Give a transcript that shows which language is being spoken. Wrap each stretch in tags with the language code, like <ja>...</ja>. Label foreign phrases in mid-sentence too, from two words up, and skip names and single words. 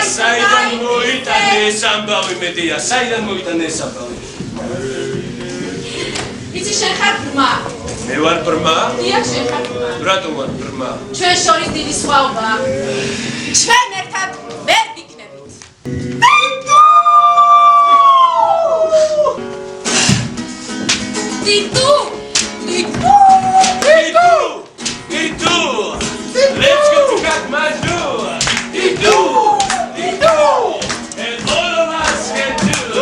<ka>საიდან მოიტანე ეს ამბავი მედია? საიდან მოიტანე ეს ამბავი? იცი შენ ხარ ბრმა. მე ვარ ბრმა? დიახ, შენ ხარ ბრმა. რატომ ვარ ბრმა? ჩვენ შორის დიდი სხვაობაა. ჩვენ ერთად ვერ ვიქნებით.</ka> <en>Ditu! Let's go to Kathmandu! Ditu! And all of us can do!</en>